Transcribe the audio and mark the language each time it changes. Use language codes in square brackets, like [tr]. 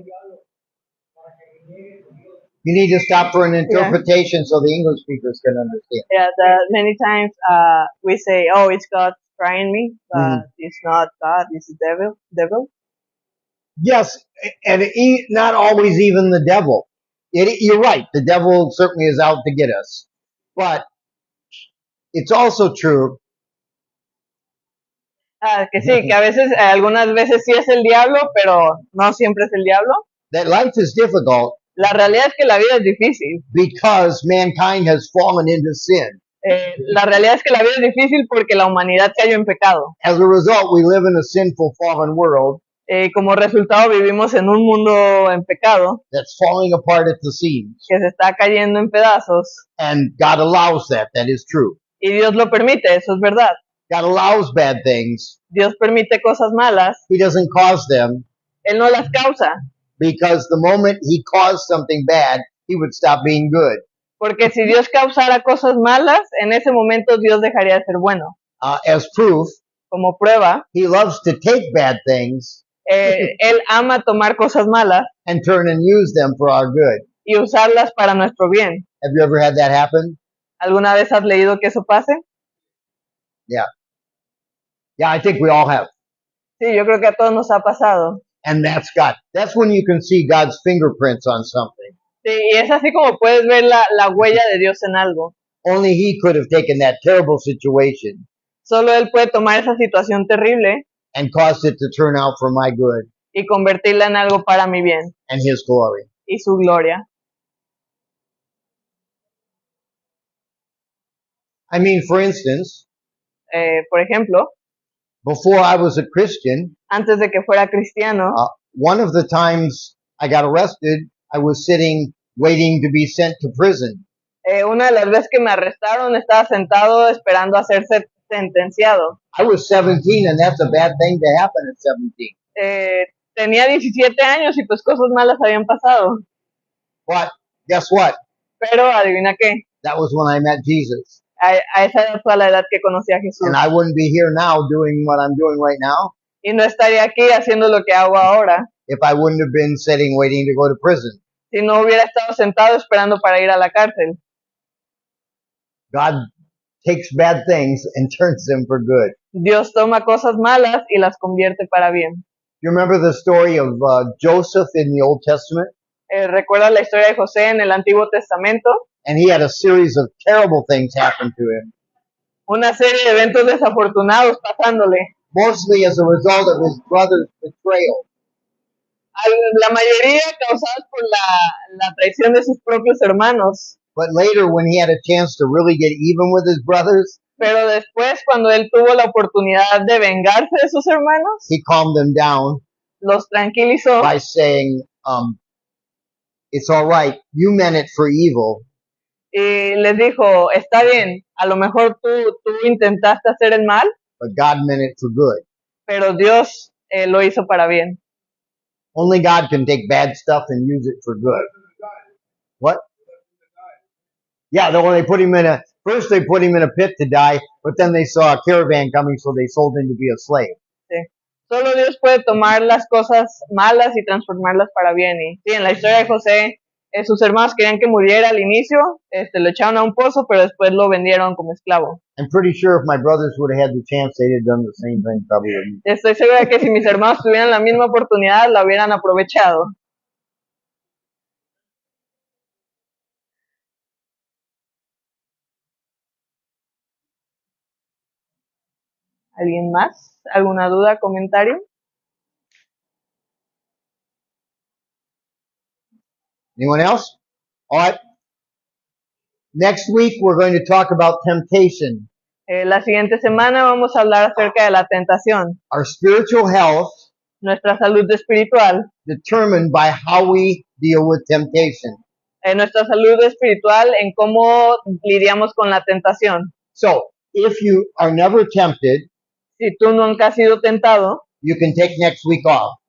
[es] el diablo para que reniegue de Dios. [en] You need to stop for an interpretation so the English speakers can understand. Yeah, many times we say, oh, it's God trying me, but it's not God, it's the devil. Yes, and not always even the devil. You're right. The devil certainly is out to get us. But it's also true [es] Que sí, que a veces, algunas veces sí es el diablo, pero no siempre es el diablo. [en] that life is difficult [es] La realidad es que la vida es difícil. [en] because mankind has fallen into sin. [es] La realidad es que la vida es difícil porque la humanidad cayó en pecado. [en] As a result, we live in a sinful, fallen world [es] Como resultado vivimos en un mundo en pecado [en] that's falling apart at the seams. [es] que se está cayendo en pedazos [en] And God allows that. That is true. [es] y Dios lo permite, eso es verdad. [en] God allows bad things. [es] Dios permite cosas malas, [en] He doesn't cause them [es] Él no las causa, [en] because the moment he caused something bad, he would stop being good. [es] porque si Dios causara cosas malas, en ese momento Dios dejaría de ser bueno. [en] As proof, [es] Como prueba, [en] he loves to take bad things [es] Él ama tomar cosas malas [en] and turn and use them for our good. [es] y usarlas para nuestro bien. [en] Have you ever had that happen? [es] ¿Alguna vez has leído que eso pase? [en] Yeah. Yeah, I think we all have. [es] Sí, yo creo que a todos nos ha pasado. [en] And that's God. That's when you can see God's fingerprints on something. [es] Sí, y es así como puedes ver la huella de Dios en algo. [en] Only he could have taken that terrible situation [es] Solo Él puede tomar esa situación terrible [en] and caused it to turn out for my good [es] y convertirla en algo para mi bien [en] and his glory. [es] y su gloria. [en] I mean, for instance, [es] Por ejemplo, [en] before I was a Christian, [es] antes de que fuera cristiano, [en] one of the times I got arrested, I was sitting waiting to be sent to prison. [es] una de las veces que me arrestaron estaba sentado esperando a ser sentenciado. [en] I was 17 and that's a bad thing to happen at 17. [es] Tenía 17 años y pues cosas malas habían pasado. [en] But guess what? [es] Pero adivina qué, [en] That was when I met Jesus. [es] a esa edad fue a la edad que conocí a Jesús. [en] And I wouldn't be here now doing what I'm doing right now [es] Y no estaría aquí haciendo lo que hago ahora [en] if I wouldn't have been sitting waiting to go to prison. [es] si no hubiera estado sentado esperando para ir a la cárcel. [en] God takes bad things and turns them for good. [es] Dios toma cosas malas y las convierte para bien. [en] You remember the story of Joseph in the Old Testament? [es] ¿Recuerdas la historia de José en el Antiguo Testamento? [en] And he had a series of terrible things happen to him, [es] Una serie de eventos desafortunados pasándole. [en] mostly as a result of his brother's betrayal. [es] La mayoría causadas por la traición de sus propios hermanos. [en] But later, when he had a chance to really get even with his brothers, [es] Pero después, cuando él tuvo la oportunidad de vengarse de sus hermanos, [en] he calmed them down [es] los tranquilizó [en] by saying, it's all right, you meant it for evil, [es] y les dijo, está bien, a lo mejor tú intentaste hacer el mal, [en] but God meant it for good. [es] pero Dios lo hizo para bien. [en] Only God can take bad stuff and use it for good. What? Yeah, when they put him first they put him in a pit to die, but then they saw a caravan coming, so they sold him to be a slave. [es] Sí. Solo Dios puede tomar las cosas malas y transformarlas para bien. Y sí, en la historia de José, sus hermanos querían que muriera al inicio, lo echaron a un pozo, pero después lo vendieron como esclavo. [en] I'm pretty sure if my brothers would have had the chance, they'd have done the same thing probably with me. [es] Estoy segura que si mis hermanos tuvieran la misma oportunidad, la hubieran aprovechado. ¿Alguien más? ¿Alguna duda, comentario? [en] Anyone else? All right. Next week, we're going to talk about temptation. [es] La siguiente semana vamos a hablar acerca de la tentación, [en] Our spiritual health [es] nuestra salud espiritual, [en] determined by how we deal with temptation. [es] Nuestra salud espiritual en cómo lidiamos con la tentación. [en] So, if you are never tempted, [es] Si tú nunca has sido tentado, [en] you can take next week off.